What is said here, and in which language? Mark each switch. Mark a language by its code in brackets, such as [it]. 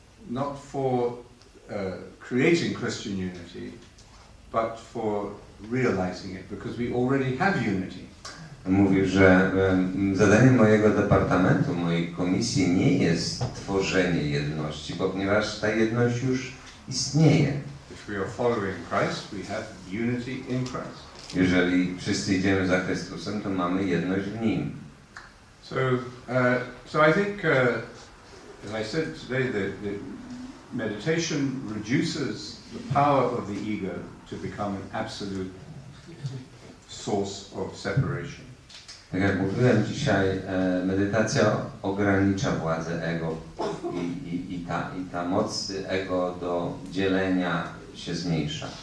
[en] Not for creating Christian unity, but for realizing it, because we already have unity. [pl] Mówił, że zadaniem mojego departamentu, mojej komisji nie jest tworzenie jedności, ponieważ ta jedność już istnieje. [en] If we are following Christ, we have unity in Christ. [pl] Jeżeli wszyscy idziemy za Chrystusem, to mamy jedność w Nim. [en] So I think, as I said today, the meditation reduces the power of the ego to become an absolute source of separation. [pl] Tak jak mówiłem dzisiaj, medytacja ogranicza władzę ego i ta moc ego do dzielenia się zmniejsza.